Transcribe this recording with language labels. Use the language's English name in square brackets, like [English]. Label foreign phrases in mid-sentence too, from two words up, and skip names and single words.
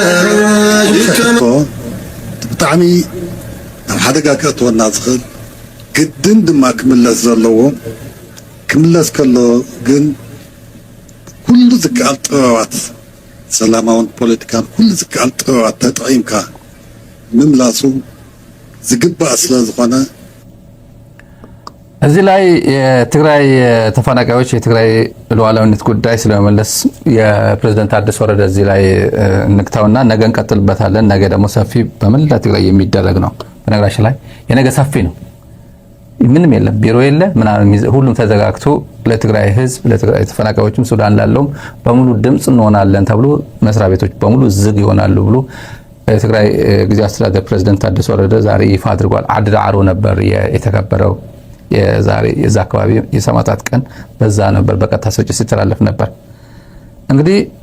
[Tigrinya] ብጣዕሚ ኣብ ሓደጋ ከእትወና ዝኽእል ግድን ድማ ክምለስ ዘለዎ ክምለስ ከሎ ግን ኩሉ ዝከኣል ጥበባት ሰላማውን ፖለቲካን ኩሉ ዝከኣል ጥበባት ተጠቂምካ ምምላሱ ዝግባእ ስለ ዝኾነ [Amharic] እዚህ ላይ የትግራይ ተፈናቃዮች የትግራይ ሉዓላዊነት ጉዳይ ስለመመለስ የፕሬዝዳንት ታደሰ ወረደ እዚህ ላይ እንክታውና ነገ እንቀጥልበታለን። ነገ ደግሞ ሰፊ በመላ ትግራይ የሚደረግ ነው። በነገራችን ላይ የነገ ሰፊ ነው። ምንም የለም፣ ቢሮ የለ ምናምን፣ ሁሉም ተዘጋግቶ ለትግራይ ህዝብ ለትግራይ ተፈናቃዮችም ሱዳን ላለውም በሙሉ ድምጽ እንሆናለን ተብሎ መስሪያ ቤቶች በሙሉ ዝግ ይሆናሉ ብሎ የትግራይ ጊዜያዊ አስተዳደር ፕሬዝዳንት ታደሰ ወረደ ዛሬ ይፋ አድርጓል። አዲ ዳዕሮ ነበር የተከበረው የዛሬ የዛ አካባቢ የሰማዕታት ቀን በዛ ነበር በቀጥታ ስርጭት ሲተላለፍ ነበር። እንግዲህ